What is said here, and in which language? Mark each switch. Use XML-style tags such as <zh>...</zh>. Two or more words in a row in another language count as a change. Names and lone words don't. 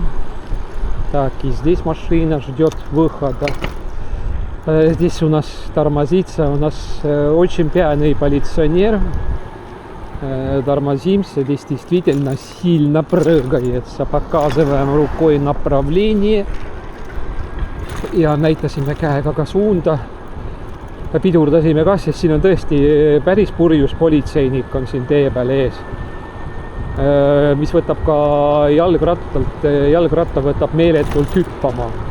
<ru>Так, и здесь машина ждет выхода. Здесь у нас тормозится. У нас очень пьяный полиционер. Тормозимся. Здесь действительно сильно прыгается. Показываем рукой направление.</ru> <et>Ja näitasime käega ka suunda. Pidurdasime ka, sest siin on tõesti päris purjus politseinik on siin tee peal ees. Mis võtab ka jalgratta võtab meeletult hüppama.</et>